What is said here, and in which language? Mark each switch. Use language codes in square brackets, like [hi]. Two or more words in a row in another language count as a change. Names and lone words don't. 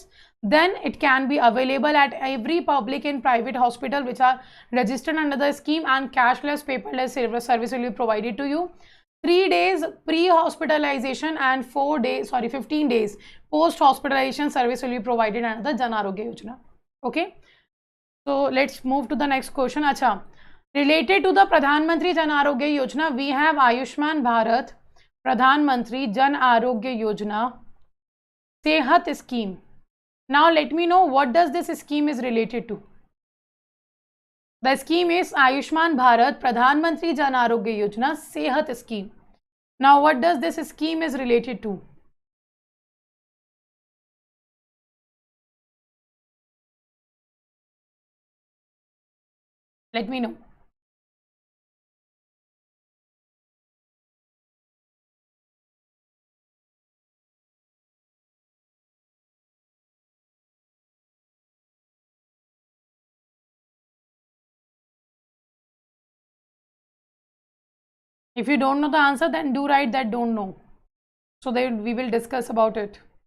[en] Then it can be available at every public and private hospital which are registered under the scheme, and cashless paperless service will be provided to you. 3 days pre-hospitalization and 15 days post-hospitalization service will be provided under the Jan Arogya Yojana. Okay, so let's move to the next question. Acha, related to the Pradhan Mantri Jan Arogya Yojana, we have Ayushman Bharat, Pradhan Mantri Jan Arogya Yojana, Sehat scheme. Now let me know what does this scheme is related to. The scheme is Ayushman Bharat Pradhan Mantri Jan Arogya Yojana Sehat scheme. Now what does this scheme is related to? Let me know. If you don't know the answer, then do write that don't know, so that we will discuss about it.